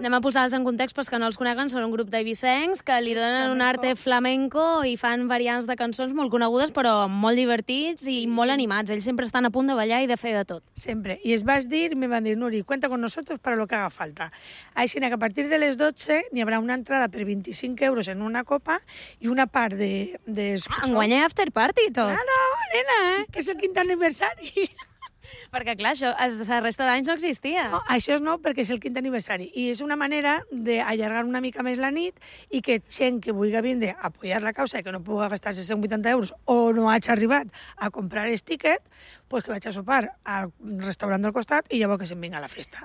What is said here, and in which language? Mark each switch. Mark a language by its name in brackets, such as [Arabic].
[Catalan] Anem a posar-los en context, perquè no els coneguen. Són un grup d'eivissencs que li donen flamenco. Un arte flamenco i fan variants de cançons molt conegudes, però molt divertits i molt animats. Ells sempre estan a punt de ballar i de fer de tot. Sempre. I es vas dir, me van dir, [Spanish] Nuri, cuenta con nosotros para lo que haga falta. [Catalan] Així que a partir de les 12 n'hi haurà una entrada per 25 euros en una copa i una part de en guanya after party i tot. No, nena, que és el 5è aniversari. Perquè, clar, això, la resta d'anys no existia. No, això és nou perquè és el 5è aniversari. I és una manera d'allargar una mica més la nit i que gent que vulgui vindre a apoyar la causa i que no pugui gastar 680 euros o no hagi arribat a comprar el tiquet, pues que vaig a sopar al restaurant del costat i llavors que se'n vinga a la festa.